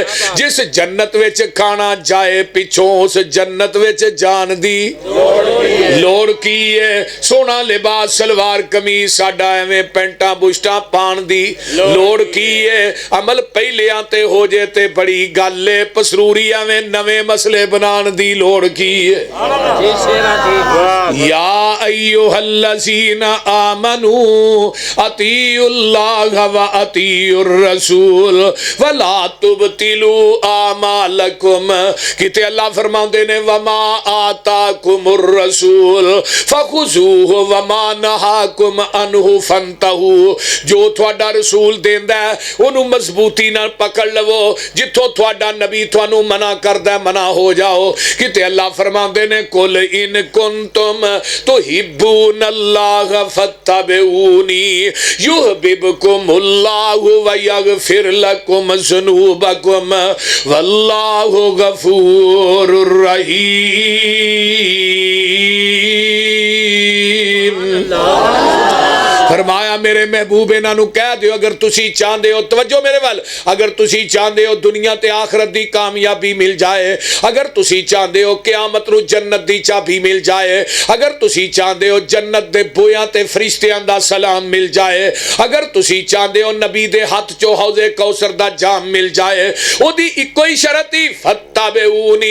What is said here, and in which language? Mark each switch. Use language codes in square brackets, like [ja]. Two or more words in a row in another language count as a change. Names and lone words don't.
[pa] ਜਿਸ ਜੰਨਤ ਵਿਚ ਖਾਣਾ ਜਾਏ ਪਿੱਛੋਂ ਉਸ ਜੰਨਤ ਵਿਚ ਜਾਣ ਦੀ ਲੋੜ ਕੀ ਹੈ। ਸੋਹਣਾ ਲਿਬਾਸ ਸਲਵਾਰ ਕਮੀਜ਼ ਸਾਡਾ ਐਵੇਂ ਪੈਂਟਾਂ ਬੁਸ਼ਟਾਂ ਪਾਣ ਦੀ ਲੋੜ ਕੀ ਹੈ। ਅਮਲ ਪਹਿਲਿਆਂ ਤੇ ਹੋ ਜੇ ਤੇ ਬੜੀ ਗੱਲ ਹੈ, ਪਸਰੂਰੀ ਐਵੇਂ ਨਵੇਂ ਮਸਲੇ ਬਣਾਣ ਦੀ ਲੋੜ ਕੀ ਹੈ। [ar] يا أيها الذين آمنوا أطيعوا الله وأطيعوا الرسول ولا تبطلوا أعمالكم. [pa] ਕਿਤੇ ਅੱਲਾਹ ਫ਼ਰਮਾਉਂਦੇ ਨੇ [ar] وما آتاكم الرسول فخذوه وما نهاكم عنه فانتهوا. [pa] ਜੋ ਤੁਹਾਡਾ ਰਸੂਲ ਦੇਂਦਾ ਹੈ ਉਹਨੂੰ ਮਜ਼ਬੂਤੀ ਨਾਲ ਫੜ ਲਵੋ, ਜਿੱਥੋਂ ਤੁਹਾਡਾ ਨਬੀ ਤੁਹਾਨੂੰ ਮਨ੍ਹਾ ਕਰਦਾ ਹੈ ਮਨ੍ਹਾ ਹੋ ਜਾਓ। ਕਿਤੇ ਅੱਲਾਹ ਫ਼ਰਮਾਉਂਦੇ ਨੇ [ar] قل إن كنتم تحبون الله فاتبعوني يحببكم الله ويغفر لكم ذنوبكم والله غفور رحيم. [pa] ਫ਼ਰਮਾਇਆ ਮੇਰੇ ਮਹਿਬੂਬ ਇਨ੍ਹਾਂ ਨੂੰ ਕਹਿ ਦਿਓ ਅਗਰ ਤੁਸੀਂ ਚਾਹਤੇ ਹੋ, ਤਵੱਜੋ ਮੇਰੇ ਵੱਲ, ਅਗਰ ਤੁਸੀਂ ਚਾਹਤੇ ਹੋ ਦੁਨੀਆ ਤੇ ਆਖ਼ਰਤ ਦੀ ਕਾਮਯਾਬੀ ਮਿਲ ਜਾਏ, ਅਗਰ ਤੁਸੀਂ ਚਾਹਤੇ ਹੋ ਕ਼ਯਾਮਤ ਨੂੰ ਜੰਨਤ ਦੀ ਚਾਬੀ ਮਿਲ ਜਾਏ, ਅਗਰ ਤੁਸੀਂ ਚਾਹਤੇ ਹੋ ਜੰਨਤ ਦੇ ਬੂਹਿਆਂ ਤੇ ਫ਼ਰਿਸ਼ਤਿਆਂ ਦਾ ਸਲਾਮ ਮਿਲ ਜਾਏ, ਅਗਰ ਤੁਸੀਂ ਚਾਹਤੇ ਹੋ ਨਬੀ ਦੇ ਹੱਥ ਚੋਂ ਹੌਜ਼ੇ ਕੌਸਰ ਦਾ ਜਾਮ ਮਿਲ ਜਾਏ, ਓਹਦੀ ਇੱਕੋ ਹੀ ਸ਼ਰਤ ਹੀ ਫੱਤਬਿਊਨੀ।